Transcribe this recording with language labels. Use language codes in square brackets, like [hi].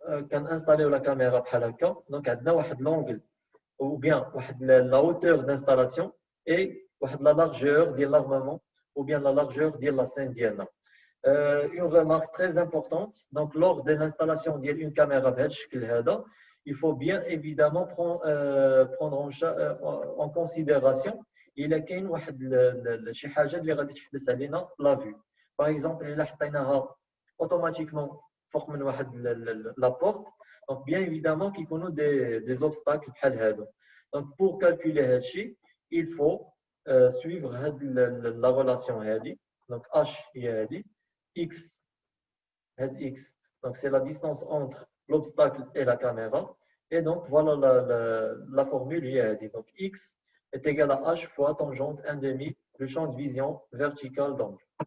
[ar] كنانستاليو لا كاميرا بحال هكا دونك عندنا واحد لونغل [fr] ou bien la hauteur d'installation et la largeur de l'armement ou bien la largeur de la scène [ar] ديالنا. [fr] Une remarque très importante, donc lors de l'installation d'une caméra [ar] بهذا الشكل هذا [fr] il faut bien évidemment prendre en considération [ar] إلا كاين واحد شي حاجه اللي غادي تحبس علينا لا فيو. باغ اكزومبل الا حطيناها اوتوماتيكمون فوق من واحد لا بورت دونك بيان ايفيدامون كيكونوا دي زوبستاكل بحال هادو. دونك بور كالكولي هذا الشيء [fr] il faut suivre [ar] هاد لا ريلاسيون هادي. دونك اش هي هادي x هاد x [fr] donc c'est la distance entre l'obstacle et la caméra et donc voilà la formule [ar] هي هادي. [fr] donc x est égal à h fois tangente 1 demi le champ de vision vertical d'angle.